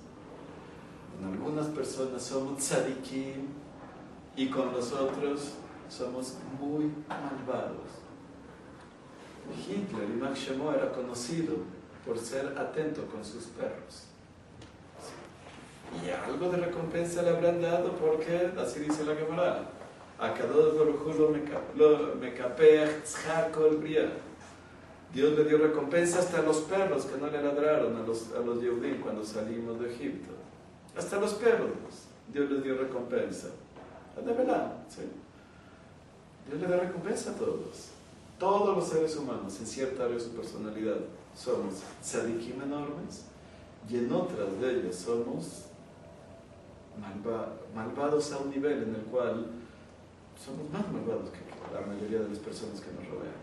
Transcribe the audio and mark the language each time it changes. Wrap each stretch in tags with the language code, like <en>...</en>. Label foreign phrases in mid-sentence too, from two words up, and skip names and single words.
<es>En algunas personas somos tzadikim y con los otros somos muy malvados. Hitler,</es> <he>ימח שמו,</he> <es>era conocido por ser atento con sus perros. Y algo de recompensa le habrán dado porque, así dice la Gemara,</es> <he>הקדוש ברוך הוא לא מקפח שכר כל בריה.</he> <es>Dios le dio recompensa hasta a los perros que no le ladraron a los Yehudim cuando salimos de Egipto. Hasta los perros. Dios les dio recompensa. De verdad, ¿sí? Dios le da recompensa a todos. Todos los seres humanos, en cierta área de su personalidad, somos tzadikim enormes, y en otras de ellas somos malvados a un nivel en el cual somos más malvados que la mayoría de las personas que nos rodean.</es>